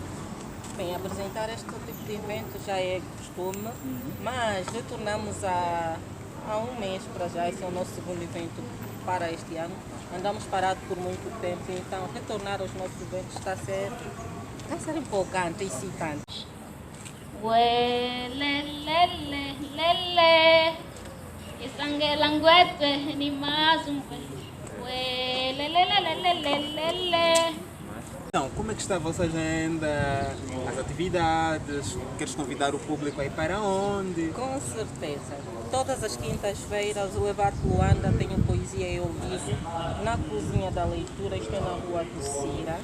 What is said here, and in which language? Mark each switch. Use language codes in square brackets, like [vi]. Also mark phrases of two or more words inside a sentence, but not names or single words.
[pt] Bem, apresentar este tipo de evento já é costume, mas retornamos há um mês para já, esse é o nosso segundo evento para este ano. Andamos parados por muito tempo, então retornar aos nossos eventos está a ser empolgante e excitante. [kmb] Ué, lele, lele, isange languete ni mazumbe. Ué, lele. [pt] Então, como é que está a vossa agenda, as atividades? Queres convidar o público a ir para onde? Com certeza. Todas as quintas-feiras o Levar Luanda tem poesia e ao vivo na Cozinha da Leitura, isto é na Rua do Cira.